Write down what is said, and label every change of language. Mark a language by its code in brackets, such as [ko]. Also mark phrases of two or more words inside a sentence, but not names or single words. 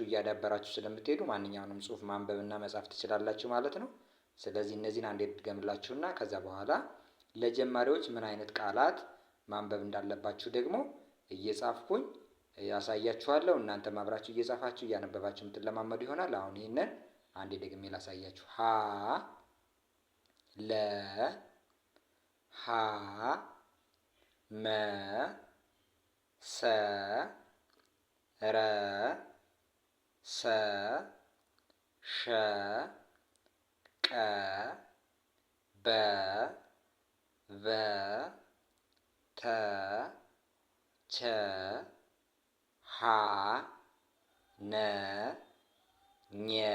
[am] እያዳበራችሁ ስለምትሄዱ ማንኛውንም ጽሁፍ ማንበብና መጻፍ ትችላላችሁ ማለት ነው። ስለዚህ እነዚህን አንዴ ድገምላችሁና ከዛ በኋላ ለጀማሪዎች ምን አይነት ቃላት ማንበብ እንዳለባችሁ ደግሞ እየጻፍኩኝ ያሳያችኋለሁ። እናንተም አብራችሁ እየጻፋችሁ እያነበባችሁ የምትለማመዱ ይሆናል። አሁን ይህንን አንዴ ደግሜ ላሳያችሁ። ሀ ለ ሀ መ ሰ ረ ሰ ሸ ቀ በ ቨ ተ ቸ ሀ ነ ኘ